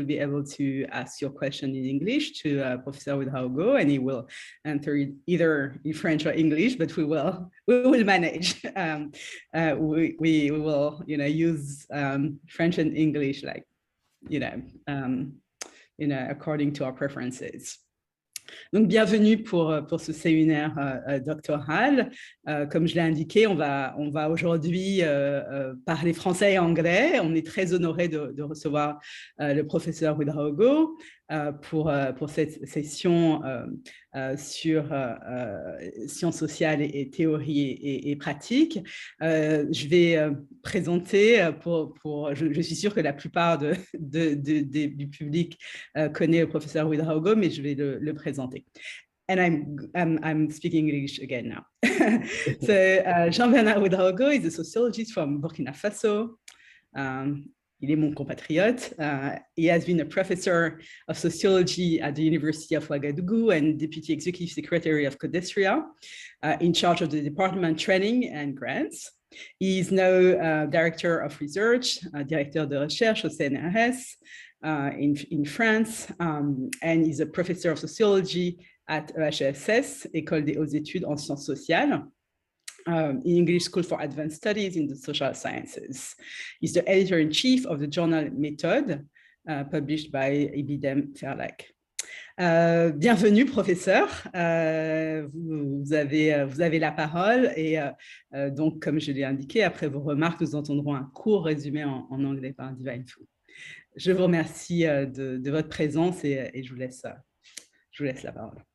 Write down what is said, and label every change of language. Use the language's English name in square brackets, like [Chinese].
[English] You'll be able to ask your question in English to Professor Ouedraogo, and he will answer it either in French or English, but we will manage. We will, use French and English, like, according to our preferences. [French] Donc, bienvenue pour ce séminaire doctoral. Comme je l'ai indiqué, on va aujourd'hui parler français et anglais. On est très honoré de recevoir le professeur Ouedraogo pour cette session sur sciences sociales et théorie et pratique. Je vais présenter, je suis sûre que la plupart du public connaît le professeur Ouedraogo, mais je vais le présenter. [English] And I'm speaking English again now. So Jean-Bernard Ouedraogo is a sociologist from Burkina Faso. [French] Il est mon compatriote. [English] He has been a professor of sociology at the University of Ouagadougou and deputy executive secretary of Codestria, in charge of the department training and grants. He is now director of research, [French] directeur de recherche au CNRS [English] in France, and is a professor of sociology at EHESS, École des Hautes Études en Sciences Sociales, in English School for Advanced Studies in the Social Sciences. He's the editor-in-chief of the journal Méthode, published by Ibidem Verlag. [French] Bienvenue, professeur. Vous avez la parole et donc, comme je l'ai indiqué, après vos remarques, nous entendrons un court résumé en anglais par Divine Fu. Je vous remercie de votre présence et je vous laisse la parole.